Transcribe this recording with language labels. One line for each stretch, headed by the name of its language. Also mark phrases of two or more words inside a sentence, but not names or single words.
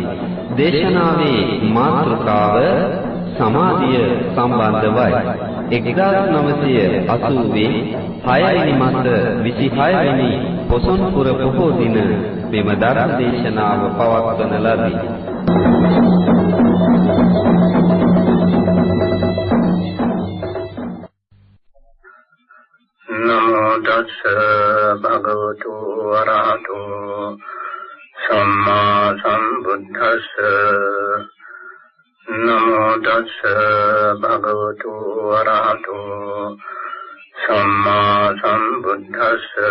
Sinhala: දේශනාවේ මාතෘකාව සමාධිය සම්බන්ධවයි. 1980 6 මාස 26 වෙනි පොසොන්පුර පොහෝ දින මෙම ධර්ම දේශනාව පවත්වන ලදී.
Pali: නමෝ තස්ස භගවතු වරහතු සම්මා සම්බුද්දස්ස නමෝ තස්ස භගවතු වරහතු සම්මා සම්බුද්දස්ස